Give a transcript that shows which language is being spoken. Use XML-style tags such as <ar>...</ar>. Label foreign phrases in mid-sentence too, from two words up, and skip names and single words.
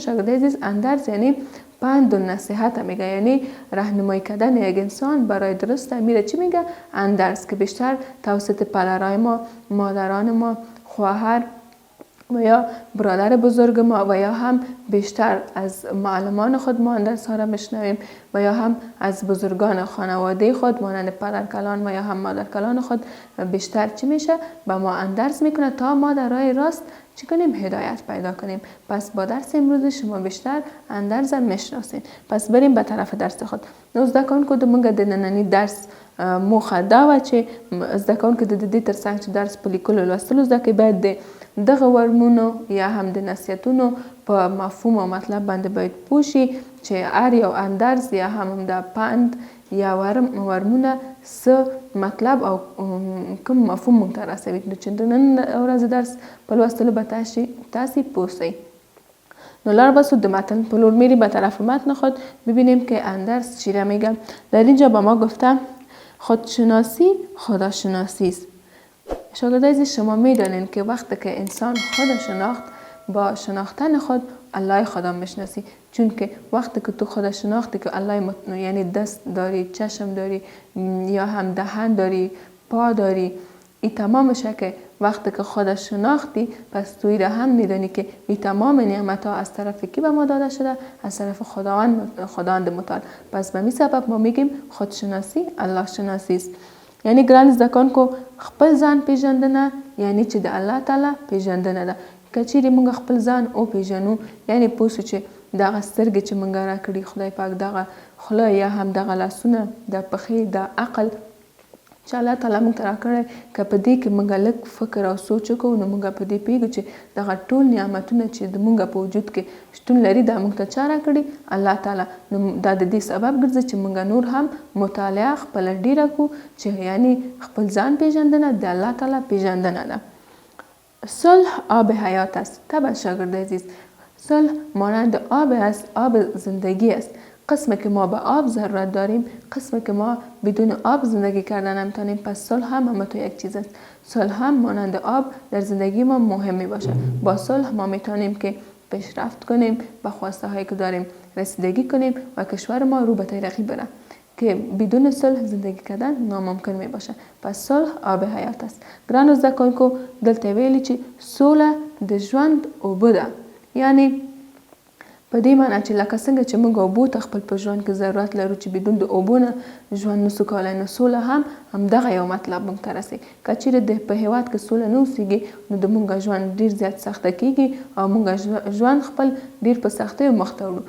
<fa>شاگرد عزیز اندرس یعنی پند و نصیحت میگه، یعنی راهنمایی کردن یک انسان برای درست میره چی میگه اندرس، که بیشتر توسط پدرای ما، مادران ما، خواهر و یا برادر بزرگ ما و یا هم بیشتر از معلمان خود ما اندرس ها را میشنویم و یا هم از بزرگان خانواده خود مانند پدرکلان و یا هم مادرکلان خود بیشتر چی میشه به ما اندرس میکنه تا ما در راه راست چی کنیم هدایت پیدا کنیم. پس با درس امروز شما بیشتر اندرس میشناسین. پس بریم به طرف درس خود.</fa> <ps>نو زده کوونکو د موږ د ننني درس موخه دا وه چې زده کوونکي د دې تر څنګ چې درس په لیکلو لوستلو زده کوي باید د دغه ورمونو یا هم د نصیحتونو په مفهوم او مطلب باندې باید پوه شي چې هر یو اندرس یا هم د پند یا ورمونه څه مطلب او کوم مفهوم موږ ته رسوي. نو چې د نن ورځ درس په لوستلو به تاسې پوه شئ. نو لار بسو د متن په لور میری به طرف متن خود ببینیم که اندرس چی را میگه.</ps> <fa>در اینجا با ما گفته خودشناسی خداشناسی است. شاگرد عزیز شما میدانین که وقتی که انسان خود شناخت با شناختن خود الله خدا میشناسی، چون که وقتی که تو خدا شناختی که الله یعنی دست داری، چشم داری یا هم دهن داری، پا داری، این تمامشه که وقتی که خدا شناختی پس توی را هم میدانی که این تمام نعمت ها از طرف کی به ما داده شده؟ از طرف خداوند متعال. پس به می سبب ما میگیم خودشناسی الله شناسی است.</fa> <ps>یعنی ګران زده کوونکو خپل ځان پیژندنه یعنی چې د الله تعالی پیژندنه ده. که چیرې موږ خپل ځان او پیژنو یعنی پوه شو چې دغه سترګې چې موږ راکړي خدای پاک، دغه خوله یا هم دغه لاسونه، د پښې، د عقل چې الله تعالی موږ ته راکړی، که په دې کې موږ لږ فکر او سوچ وکړو نو موږ په دې پوهېږو چې دغه ټول نعمتونه چې د موږ په وجود کې شتون لري دا موږ ته چا راکړي؟ الله تعالی. نو دا د دې سبب ګرځي چې موږ نور هم مطالعه خپله ډېره کړو چې یعنی خپل ځان پیژندنه د الله تعالی پیژندنه ده.</ps> <fa>صلح آب حیات است. طبعا شاگرد عزیز صلح مانند آب است، آب زندگی است. قسمی که ما به آب ضرورت داریم، قسمی که ما بدون آب زندگی کردن نمیتونیم، پس صلح هم تو یک چیز است. صلح هم مانند آب در زندگی ما مهم می باشه. با صلح ما میتونیم که پیشرفت کنیم، به خواسته هایی که داریم رسیدگی کنیم و کشور ما رو به ترقی بره، که بدون صلح زندگی کردن ناممکن می باشه. پس صلح آب حیات است.</fa> <ps>ګرانو زده کوونکو دلته ویلي چې سوله د ژوند اوبه ده، یعنی په دې معنی چې لکه څنګه چې موږ اوبو ته خپل په ژوند کې ضرورت لرو چې بدون د اوبو نه ژوند نسو کولی، نو سوله هم همدغه یو مطلب موږ ته رسي. که چیرې په هېواد کې سوله نه اوسېږي نو د موږ ژوند ډېر زیات سخته کېږي او موږ ژوند خپل ډېر په سختیو مخ ته وړو.</ps>